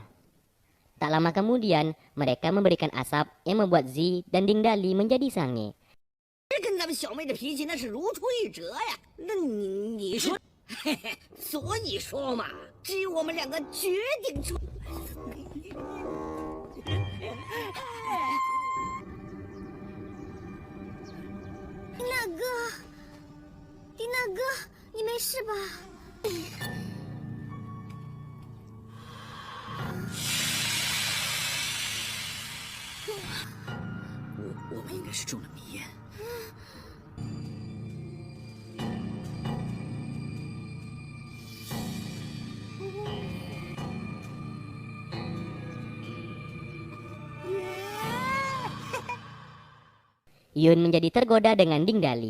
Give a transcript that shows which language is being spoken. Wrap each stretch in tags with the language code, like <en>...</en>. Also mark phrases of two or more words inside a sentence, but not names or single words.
<id>Tak lama kemudian, mereka memberikan asap yang membuat Zi dan Ding Dali menjadi sange.</id> <zh>跟咱们小妹的脾气那是如出一辙呀。那你说，嘿嘿，所以说嘛，只有我们两个决定出。丁大哥，丁大哥，你没事吧？我们应该是中了迷烟。</zh> <id>Yun menjadi tergoda dengan Ding Dali.</id>